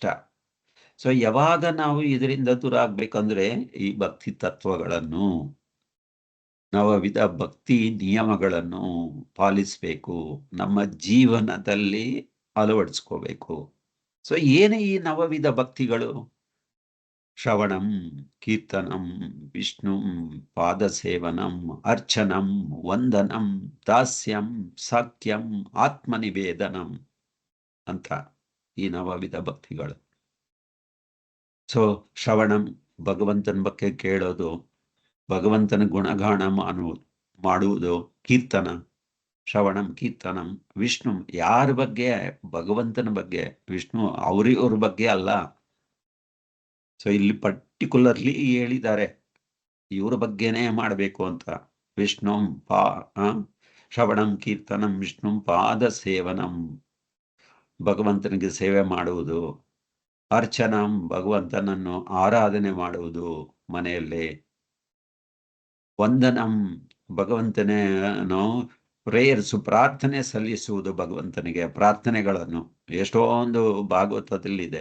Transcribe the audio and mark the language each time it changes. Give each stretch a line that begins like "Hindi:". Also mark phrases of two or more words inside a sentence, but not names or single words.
Kannada: ಸೊ ಯಾವಾಗ ನಾವು ಇದರಿಂದ ದೂರ ಆಗ್ಬೇಕಂದ್ರೆ ಈ ಭಕ್ತಿ ತತ್ವಗಳನ್ನು, ನವವಿಧ ಭಕ್ತಿ ನಿಯಮಗಳನ್ನು ಪಾಲಿಸಬೇಕು, ನಮ್ಮ ಜೀವನದಲ್ಲಿ ಅಳವಡಿಸ್ಕೋಬೇಕು. ಸೊ ಏನೇ ಈ ನವವಿಧ ಭಕ್ತಿಗಳು?
Sanskrit: ಶ್ರವಣಂ ಕೀರ್ತನಂ ವಿಷ್ಣು ಪಾದಸೇವನಂ ಅರ್ಚನಂ ವಂದನಂ ದಾಸ್ಯಂ ಸಾಕ್ಯಂ ಆತ್ಮನಿವೇದನಂ
Kannada: ಅಂತ ಈ ನವವಿಧ ಭಕ್ತಿಗಳು. ಸೊ ಶ್ರವಣಂ ಭಗವಂತನ ಬಗ್ಗೆ ಕೇಳೋದು, ಭಗವಂತನ ಗುಣಗಾನ ಮಾಡುವುದು, ಕೀರ್ತನ
Sanskrit: ಶ್ರವಣಂ ಕೀರ್ತನಂ ವಿಷ್ಣು
Kannada: ಯಾರ ಬಗ್ಗೆ, ಭಗವಂತನ ಬಗ್ಗೆ, ವಿಷ್ಣು ಅವ್ರ ಬಗ್ಗೆ ಅಲ್ಲ. ಸೊ ಇಲ್ಲಿ ಪರ್ಟಿಕ್ಯುಲರ್ಲಿ ಹೇಳಿದ್ದಾರೆ ಇವ್ರ ಬಗ್ಗೆನೇ ಮಾಡಬೇಕು ಅಂತ.
Sanskrit: ವಿಷ್ಣು ಶ್ರವಣಂ ಕೀರ್ತನಂ ವಿಷ್ಣು ಪಾದ ಸೇವನಂ
Kannada: ಭಗವಂತನಿಗೆ ಸೇವೆ ಮಾಡುವುದು, ಅರ್ಚನಂ ಭಗವಂತನನ್ನು ಆರಾಧನೆ ಮಾಡುವುದು ಮನೆಯಲ್ಲಿ, ವಂದನಂ ಭಗವಂತನೇನೋ ಪ್ರೇಯರ್ಸ್ ಪ್ರಾರ್ಥನೆ ಸಲ್ಲಿಸುವುದು ಭಗವಂತನಿಗೆ, ಪ್ರಾರ್ಥನೆಗಳನ್ನು ಎಷ್ಟೊಂದು ಭಾಗವತದಲ್ಲಿದೆ.